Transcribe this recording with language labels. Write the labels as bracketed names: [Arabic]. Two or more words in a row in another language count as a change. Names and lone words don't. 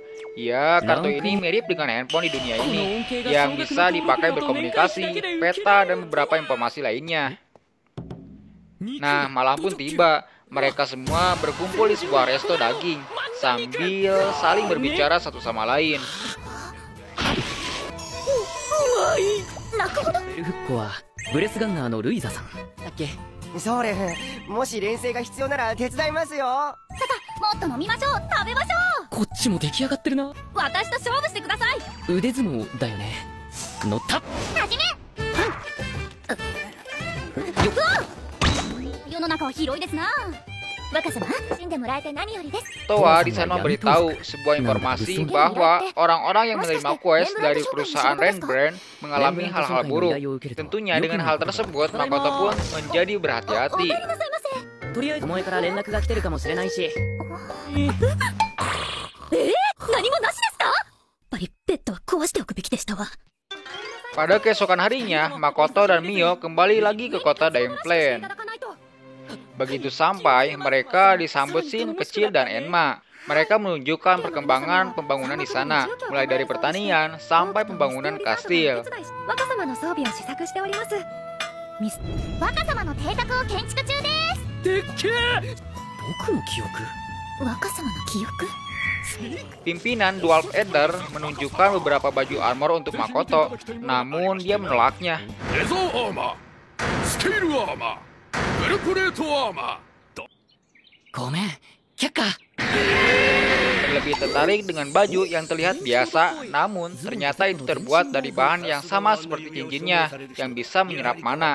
[Indonesian] Ya, kartu ini mirip dengan handphone di dunia ini, yang bisa dipakai berkomunikasi, peta, dan beberapa informasi lainnya. Nah, malam pun tiba. Mereka semua berkumpul di sebuah resto daging, sambil saling berbicara satu sama lain. [Japanese] フッコはブレスガンナーのルイザさんだっけ？そうレフ、もし連戦が必要なら手伝いますよ。もっと飲みましょう。食べましょこっちも出来上がってるな。う。私と勝負してください。腕相撲だよね。乗った。はじめ。世の中は広いですな。若様、死んでもらえて何よりです。 [Indonesian] Toa di sana memberitahu sebuah informasi bahwa orang-orang yang menerima quest dari perusahaan Ren Brand mengalami hal-hal buruk. Tentunya dengan hal tersebut, Makoto pun menjadi berhati-hati. [Japanese] とりあえずお前から連絡が来てるかもしれないし。何もなしですか？やっぱりベッドは壊しておくべきでしたわ。 [Indonesian] Pada keesokan harinya, Makoto dan Mio kembali lagi ke kota Daimplain. Begitu sampai, mereka disambut Shin kecil dan Enma. Mereka menunjukkan perkembangan pembangunan di sana, mulai dari pertanian sampai pembangunan kastil. [Japanese] 若様の装備を試作しております。若様の邸宅を建築中です。でっけえ。僕の記憶。若様の記憶。 [Indonesian] Pimpinan Dwarf Eder menunjukkan beberapa baju armor untuk Makoto, namun dia menolaknya. Lebih tertarik dengan baju yang terlihat biasa, namun ternyata itu terbuat dari bahan yang sama seperti cincinnya yang bisa menyerap mana.